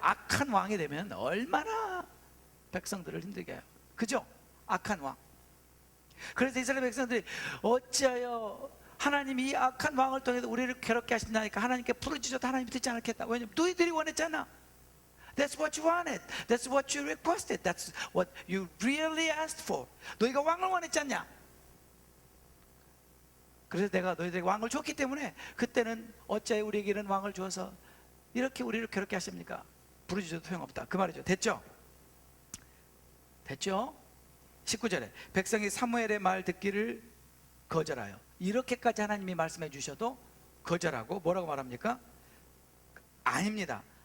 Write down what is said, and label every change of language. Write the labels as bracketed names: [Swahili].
[Korean] 악한 왕이 되면 얼마나 백성들을 힘들게 해요. 그죠? 악한 왕. 그래서 이스라엘 백성들이 어찌하여 하나님이 이 악한 왕을 통해서 우리를 괴롭게 하신다니까 하나님께 부르짖어도 하나님이 듣지 않겠다. 왜냐면 너희들이 원했잖아. [English] That's what you wanted. That's what you requested. That's what you really asked for. [Korean] 너희가 왕을 원했지 않냐? 그래서 내가 너희들에게 왕을 줬기 때문에 그때는 어찌하여 우리에게는 왕을 주어서 이렇게 우리를 괴롭게 하십니까? 부르짖어도 소용없다. 그 말이죠. 됐죠? 19절에 백성이 사무엘의 말 듣기를 거절하여, 이렇게까지 하나님이 말씀해 주셔도 거절하고 뭐라고 말합니까? 아닙니다.